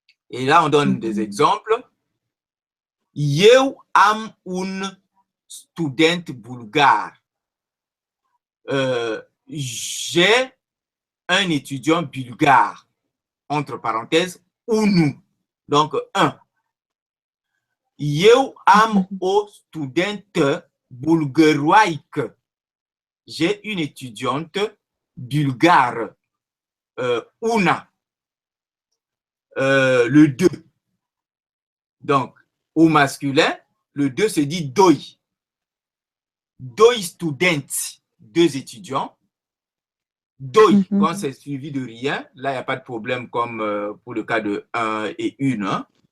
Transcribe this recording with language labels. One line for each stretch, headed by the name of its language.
French: Et là, on donne des exemples.
Romanian: Eu am un student bulgare.
French: J'ai un étudiant bulgare. Entre parenthèses, unu. Donc, un.
Romanian: Eu am o studente bulgaroaică.
French: J'ai une étudiante bulgare. Una. Le 2. Donc, au masculin, le 2 se dit doi.
Romanian: Doi studenti,
French: 2 étudiants. Doi, quand c'est suivi de rien, là, il n'y a pas de problème comme pour le cas de 1 et 1. Hein.